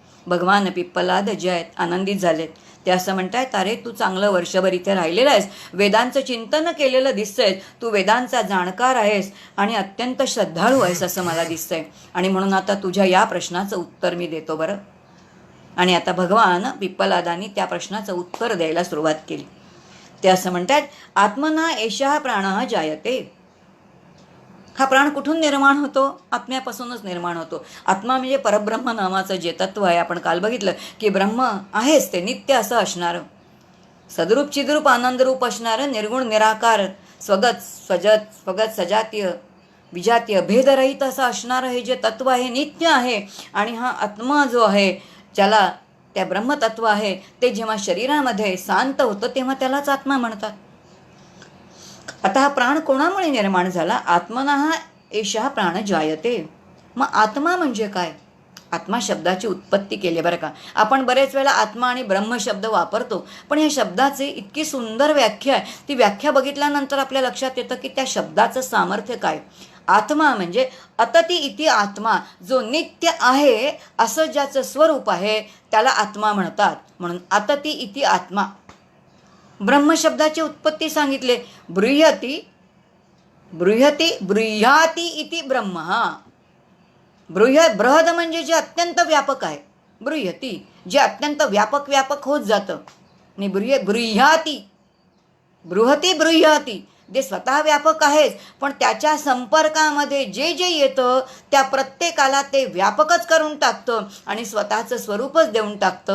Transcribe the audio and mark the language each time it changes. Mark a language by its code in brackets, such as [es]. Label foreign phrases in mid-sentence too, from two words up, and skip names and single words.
[mr] भगवान पिप्पलाद जे आहेत आनंदित झालेत. ते असं म्हणतायत, अरे तू चांगलं वर्षभर इथे राहिलेलं आहेस, वेदांचं चिंतन केलेलं दिसतंय, तू वेदांचा जाणकार आहेस आणि अत्यंत श्रद्धाळू आहेस असं मला दिसतंय, आणि म्हणून आता तुझ्या या प्रश्नाचं उत्तर मी देतो बरं. आणि आता भगवान पिप्पलादांनी त्या प्रश्नाचं उत्तर द्यायला सुरुवात केली. ते असं म्हणतात, [sa] आत्मना एषः प्राणः जायते, [mr] हा प्राण कुठून निर्माण होतो, आत्म्यापासूनच निर्माण होतो. आत्मा म्हणजे परब्रह्म नावाचं जे तत्व आहे, आपण काल बघितलं की ब्रह्म आहेच ते नित्य असं असणारं, सदरूप चिद्रूप आनंदरूप असणारं, निर्गुण निराकार, स्वगत स्वजत स्वगत सजातीय विजातीय भेदरहित असं असणारं हे जे तत्व आहे नित्य आहे. आणि हा आत्मा जो आहे, ज्याला त्या ब्रह्मतत्व आहे, ते जेव्हा शरीरामध्ये शांत होतं तेव्हा त्यालाच आत्मा म्हणतात. आता हा प्राण कोणामुळे निर्माण झाला, [sa] आत्मनः एषः प्राण जायते. [mr] मग आत्मा म्हणजे काय, आत्मा शब्दाची उत्पत्ती केली बरं का. आपण बरेच वेळेला आत्मा आणि ब्रह्म शब्द वापरतो, पण या शब्दाचे इतकी सुंदर व्याख्या आहे, ती व्याख्या बघितल्यानंतर आपल्या लक्षात येतं की त्या शब्दाचं सामर्थ्य काय. आत्मा म्हणजे [sa] अतती इति आत्मा, [mr] जो नित्य आहे असं ज्याचं स्वरूप आहे त्याला आत्मा म्हणतात, म्हणून [sa] अतती इति आत्मा. [mr] ब्रह्मशब्दाची उत्पत्ती सांगितले, [sa] बृहती बृहती बृह्याती इति ब्रह्म. [mr] बृहद म्हणजे जे अत्यंत व्यापक आहे, बृहती जे अत्यंत व्यापक होत जातं, आणि बृह्याती बृहती बृह्याती जे स्वतः व्यापक आहेच, पण त्याच्या संपर्कामध्ये जे जे येतं त्या प्रत्येकाला ते व्यापकच करून टाकतं आणि स्वतःचं स्वरूपच देऊन टाकतं.